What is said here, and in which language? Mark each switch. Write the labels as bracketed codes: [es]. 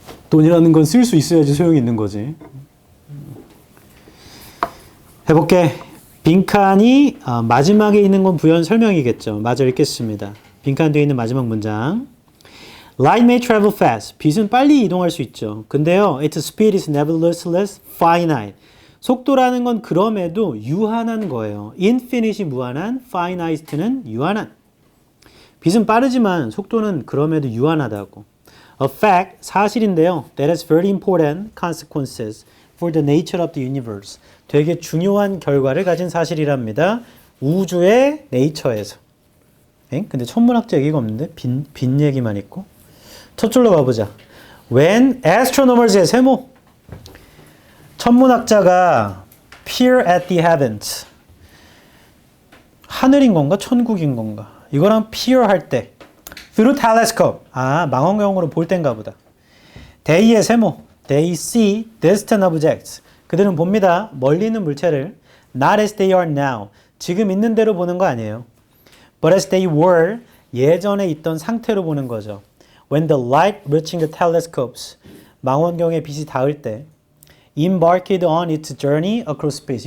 [ko] 돈이라는 건 쓸 수 있어야지 소용이 있는 거지. 해볼게. 빈칸이 마지막에 있는 건 부연 설명이겠죠. 마저 읽겠습니다. 빈칸 뒤에 있는 마지막 문장. [en] Light may travel fast. [ko] 빛은 빨리 이동할 수 있죠. 근데요, [en] its speed is nevertheless finite. [ko] 속도라는 건 그럼에도 유한한 거예요. infinite이 무한한, finite는 유한한. 빛은 빠르지만 속도는 그럼에도 유한하다고. [en] A fact, [ko] 사실인데요. [en] That has very important consequences for the nature of the universe. [ko] 되게 중요한 결과를 가진 사실이랍니다. 우주의 네이처에서. 근데 천문학자 얘기가 없는데 빛 얘기만 있고. 첫 줄로 가보자. When astronomers의 세모. 천문학자가 [en] peer at the heavens. [ko] 하늘인 건가? 천국인 건가? 이거랑 peer 할 때. [en] through telescope. [ko] 망원경으로 볼 땐가 보다. they의 세모. [en] They see distant objects. [ko] 그들은 봅니다. 멀리 있는 물체를. [en] Not as they are now. [ko] 지금 있는 대로 보는 거 아니에요. [en] But as they were. [ko] 예전에 있던 상태로 보는 거죠. [en] When the light reaching the telescopes. [ko] 망원경에 빛이 닿을 때. [en] Embarked on its journey across space.